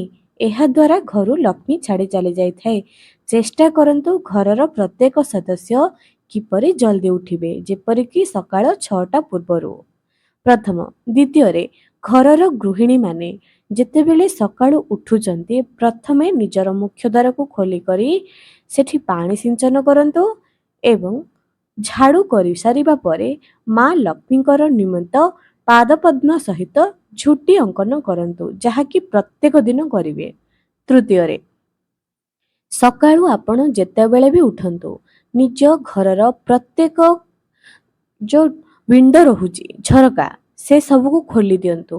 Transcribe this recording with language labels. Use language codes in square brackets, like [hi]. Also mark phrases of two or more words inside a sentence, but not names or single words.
[or] ଏହା ଦ୍ୱାରା ଘରୁ ଲକ୍ଷ୍ମୀ ଛାଡ଼ି ଚାଲି ଯାଇ ଥାଏ। ଚେଷ୍ଟା କରନ୍ତୁ ଘରର ପ୍ରତ୍ୟେକ ସଦସ୍ୟ କିପରି ଜଲଦି ଉଠିବେ ଯେପରି କି ସକାଳ 6ଟା ପୂର୍ବରୁ। ପ୍ରଥମ ଦ୍ୱିତୀୟ ରେ ଘରର ଗୃହିଣୀ ମାନେ ଯେତେବେଳେ ସକାଳୁ ଉଠୁଛନ୍ତି ପ୍ରଥମେ ନିଜର ମୁଖ୍ୟ ଦ୍ୱାର କୁ ଖୋଲି କରି ସେଠି ପାଣି ସିଞ୍ଚନ କରନ୍ତୁ ଏବଂ ଝାଡ଼ୁ କରି ସାରିବା ପରେ ମା ଲକ୍ଷ୍ମୀଙ୍କର ନିମିତ୍ତ ପାଦ ପଦ୍ମ ସହିତ ଝୋଟି ଅଙ୍କନ କରନ୍ତୁ ଯାହା କି ପ୍ରତ୍ୟେକ ଦିନ କରିବେ। ତୃତୀୟ ରେ ସକାଳୁ ଆପଣ ଯେତେବେଳେ ବି ଉଠନ୍ତୁ ନିଜ ଘରର ପ୍ରତ୍ୟେକ ଯୋ ୱିଣ୍ଡୋ ରହୁଛି ଝରକା ସେ ସବୁ କୁ ଖୋଲି ଦିଅନ୍ତୁ।